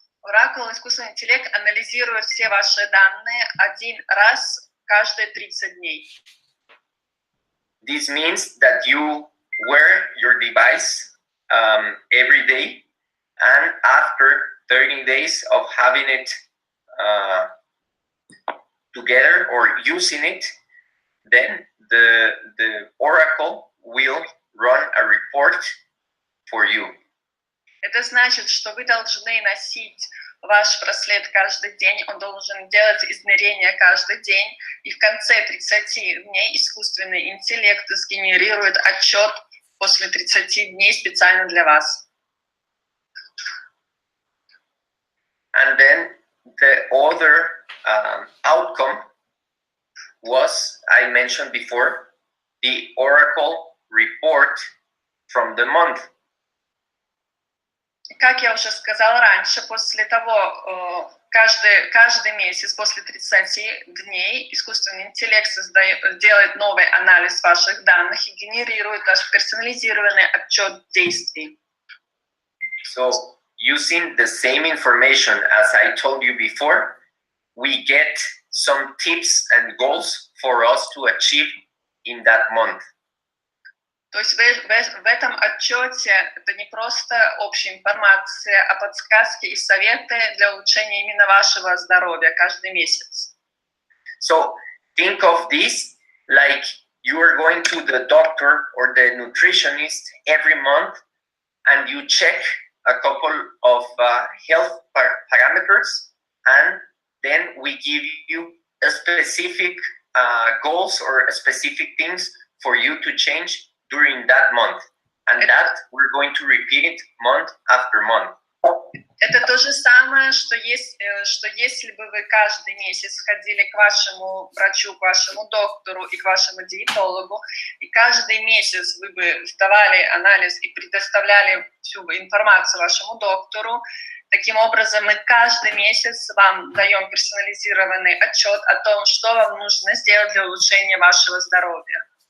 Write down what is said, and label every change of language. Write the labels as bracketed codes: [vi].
[ru] Oracle, искусственный интеллект, анализирует все ваши данные один раз каждые 30 дней. [en] This means that you wear your device every day, and after 30 days of having it together or using it, then the Oracle will run a report for you. [ru] Это значит, что вы должны носить ваш браслет каждый день, он должен делать измерения каждый день, и в конце 30 дней искусственный интеллект сгенерирует отчет после 30 дней специально для вас. [en] And then the other outcome was, I mentioned before, the Oracle report from the month. [ru] Как я уже сказала раньше, после того, каждый месяц, после 30 дней, искусственный интеллект делает новый анализ ваших данных и генерирует ваш персонализированный отчет действий. [en] So, using the same information as I told you before, we get some tips and goals for us to achieve in that month. [ru] То есть в этом отчете это не просто общая информация, а подсказки и советы для улучшения именно вашего здоровья каждый месяц. [en] So think of this like you are going to the doctor or the nutritionist every month and you check a couple of health parameters, and then we give you a specific goals or specific things for you to change during that month, and that we're going to repeat it month after month. [ru] Это то же самое, что если бы вы каждый месяц ходили к вашему врачу, к вашему доктору и к вашему диетологу, и каждый месяц вы бы сдавали анализ и предоставляли всю информацию вашему доктору, таким образом мы каждый месяц вам даем персонализированный отчет о том, что вам нужно сделать для улучшения вашего здоровья.